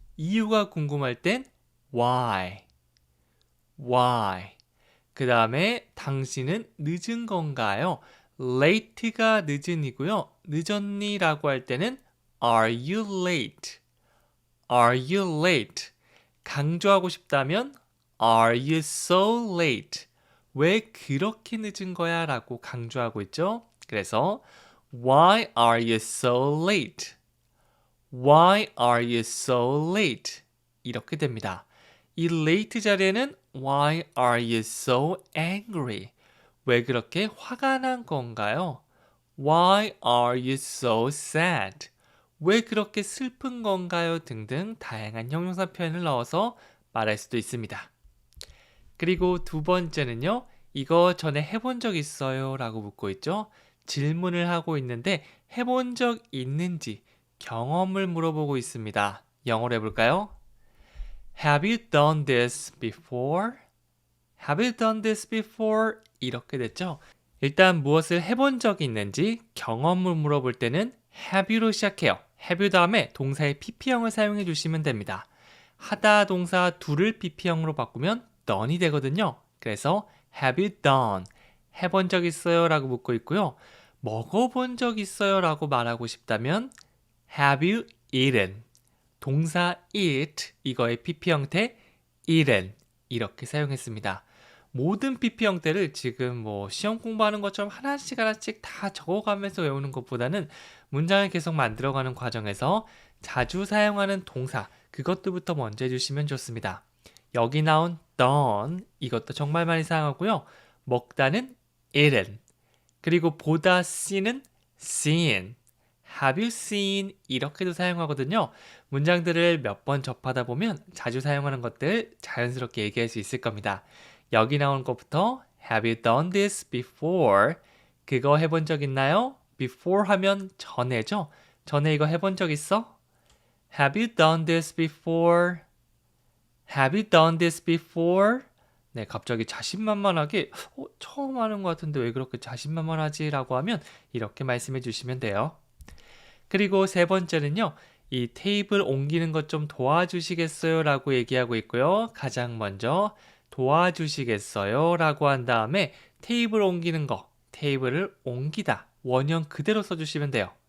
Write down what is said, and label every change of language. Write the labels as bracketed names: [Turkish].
[Korean] 이유가 궁금할 땐 why. [English] Why. [Korean] 그 다음에 당신은 늦은 건가요? late가 늦은이고요. 늦었니? 라고 할 때는 [English] are you late? Are you late? [Korean] 강조하고 싶다면 [English] Are you so late? [Korean] 왜 그렇게 늦은 거야? 라고 강조하고 있죠. 그래서 [English] Why are you so late? Why are you so late? [Korean] 이렇게 됩니다. 이 late 자리에는 [English] Why are you so angry? [Korean] 왜 그렇게 화가 난 건가요? [English] Why are you so sad? [Korean] 왜 그렇게 슬픈 건가요? 등등 다양한 형용사 표현을 넣어서 말할 수도 있습니다. 그리고 두 번째는요. 이거 전에 해본 적 있어요? 라고 묻고 있죠. 질문을 하고 있는데 해본 적 있는지 경험을 물어보고 있습니다. 영어로 해볼까요? [English] Have you done this before? Have you done this before? [Korean] 이렇게 됐죠. 일단 무엇을 해본 적이 있는지 경험을 물어볼 때는 have you로 시작해요. have you 다음에 동사의 pp형을 사용해 주시면 됩니다. 하다 동사 do를 pp형으로 바꾸면 done이 되거든요. 그래서 [English] have you done? [Korean] 해본 적 있어요? 라고 묻고 있고요. 먹어본 적 있어요? 라고 말하고 싶다면 [English] have you eaten? [Korean] 동사 eat 이거의 pp 형태 eaten 이렇게 사용했습니다. 모든 PP 형태를 지금 뭐 시험 공부하는 것처럼 하나씩 하나씩 다 적어가면서 외우는 것보다는 문장을 계속 만들어가는 과정에서 자주 사용하는 동사, 그것들부터 먼저 해주시면 좋습니다. 여기 나온 done, 이것도 정말 많이 사용하고요. 먹다는 eaten, 그리고 보다 see는 seen, [English] have you seen [Korean] 이렇게도 사용하거든요. 문장들을 몇 번 접하다 보면 자주 사용하는 것들 자연스럽게 얘기할 수 있을 겁니다. 여기 나온 것부터 [English] have you done this before? [Korean] 그거 해본 적 있나요? before 하면 전에죠? 전에 이거 해본 적 있어? [English] Have you done this before? Have you done this before? [Korean] 네, 갑자기 자신만만하게 처음 하는 것 같은데 왜 그렇게 자신만만하지? 라고 하면 이렇게 말씀해 주시면 돼요. 그리고 세 번째는요. 이 테이블 옮기는 것 좀 도와주시겠어요? 라고 얘기하고 있고요. 가장 먼저 도와주시겠어요? 라고 한 다음에 테이블 옮기는 거, 테이블을 옮기다, 원형 그대로 써주시면 돼요.